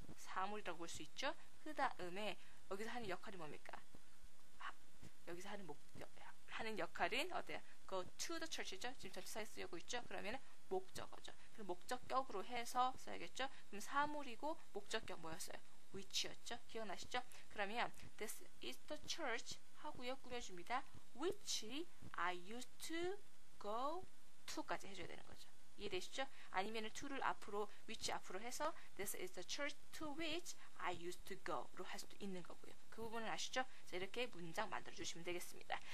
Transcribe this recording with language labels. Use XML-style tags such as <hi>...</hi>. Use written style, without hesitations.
<ko>사물이라고 볼 수 있죠? 그 다음에 여기서 하는 역할이 뭡니까? 여기서 하는 역할은 어때요?</ko> <en>go to the church죠?</en> <ko>지금 전치사에 쓰이고 있죠? 그러면 목적어죠. 그럼 목적격으로 해서 써야겠죠? 그럼 사물이고 목적격 뭐였어요? which였죠? 기억나시죠? 그러면</ko> <en>this is the church</en> <ko>하고요. 꾸며줍니다.</ko> <en>which I used to go to까지</en> <ko>해줘야 되는 거죠. 이해되시죠? 아니면 to를 앞으로 which 앞으로 해서</ko> <en>this is the church to which I used to go</en> <ko>로 할 수도 있는 거고요. 그 부분은 아시죠? 자, 이렇게 문장 만들어 주시면 되겠습니다.</ko>